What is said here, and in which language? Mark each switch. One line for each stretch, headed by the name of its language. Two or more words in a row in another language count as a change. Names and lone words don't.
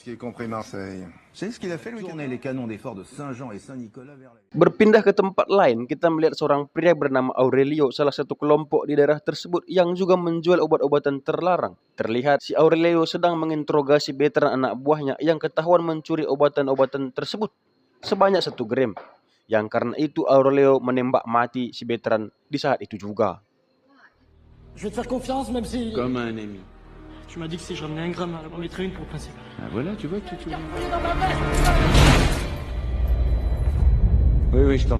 Indonesian: Berpindah ke tempat lain, kita melihat seorang pria bernama Aurelio, salah satu kelompok di daerah tersebut yang juga menjual obat-obatan terlarang. Terlihat si Aurelio sedang menginterogasi veteran anak buahnya yang ketahuan mencuri obat-obatan tersebut sebanyak 1 gram. Yang karena itu Aurelio menembak mati si veteran di saat itu juga.
French: Je vais te faire confiance même si... Comme un ami. Tu m'as dit que si je ramenais un gramme, on mettrait une pour le principal. Ah, voilà, tu vois, tu vois. Oui, oui, je t'en